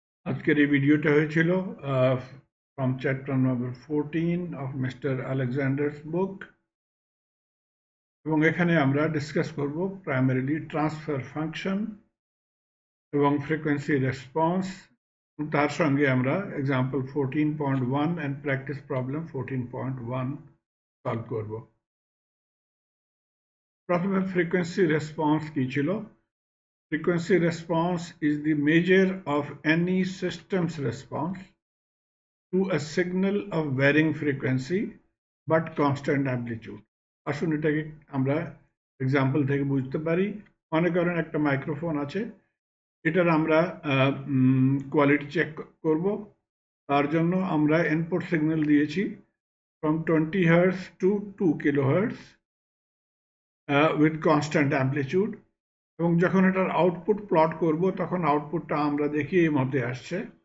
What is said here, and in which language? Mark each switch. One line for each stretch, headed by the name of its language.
Bangla: আজকের এই ভিডিওটা হয়েছিল
English: from chapter number 14 of Mr.
Bangla: Alexander's book, এবং এখানে আমরা ডিসকাস করব প্রাইমারিলি ট্রান্সফার ফাংশন এবং ফ্রিকোয়েন্সি রেসপন্স। তার সঙ্গে আমরা example 14.1 and practice problem 14.1 solve করব। প্রথমে ফ্রিকোয়েন্সি রেসপন্স কি ছিল?
English: Frequency response is the measure of any system's response to a signal of varying frequency but constant amplitude.
Bangla: আসুন এটাকে আমরা এক্সাম্পল থেকে বুঝতে পারি। মনে করেন একটা মাইক্রোফোন আছে, এটার আমরা কোয়ালিটি চেক করব। তার জন্য আমরা ইনপুট সিগন্যাল দিয়েছি
English: from 20 Hz to 2 kHz with constant amplitude,
Bangla: এবং যখন এটার আউটপুট প্লট করব তখন আউটপুটটা আমরা দেখি এই মতে আসছে।